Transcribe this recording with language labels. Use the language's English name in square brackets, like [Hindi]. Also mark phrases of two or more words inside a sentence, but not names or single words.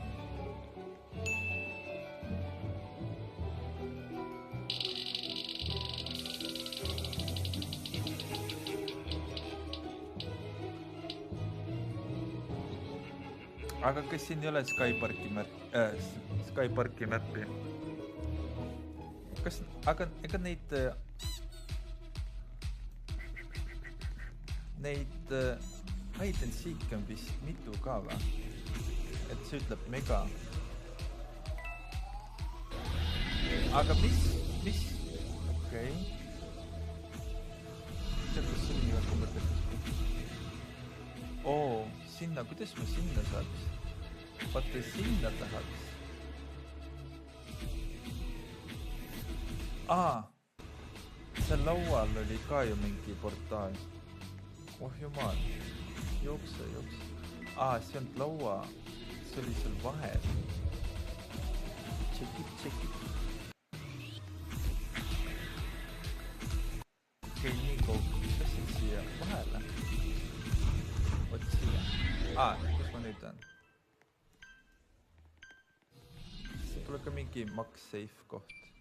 [Estonian] Aga kas siin ei ole Skyparki mappi? Kas, aga ega neid [English] hide and seek [Estonian] on vist mitu ka või? Et see ütleb mega. Aga mis? Okei. Tead, kas see on nii väga mõttekas? Oo, sinna, kuidas ma sinna saaks? Vaata sinna tahaks. Seal laual oli ka ju mingi portaal. Oh jumal, jookse. See on laua, see oli seal vahel. [English] Check it. [Estonian] Okei, nii kaugel, mis siin siia vahele? Vot siia. Kus ma nüüd on? See pole ka mingi [English] max safe [Estonian] koht.